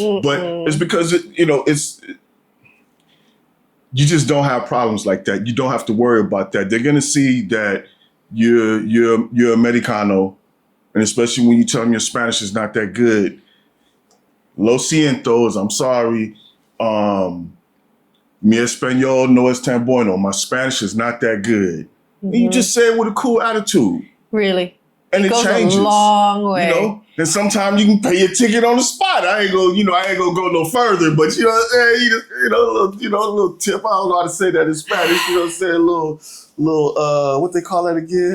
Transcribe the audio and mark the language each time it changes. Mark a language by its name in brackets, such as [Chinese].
[English] But it's because, you just don't have problems like that. You don't have to worry about that. They're gonna see that you're Americano, and especially when you tell them your Spanish is not that good. [Spanish] Lo siento, [English] I'm sorry. [Spanish] Mi español no es tan bueno. [English] My Spanish is not that good. And you just say it with a cool attitude. Really. And it goes changes. a long way. You know? And sometimes you can pay your ticket on the spot. I ain't gonna go no further, but you know what I'm saying? A little tip. I don't know how to say that in Spanish. You know what I'm saying? A little what they call that again?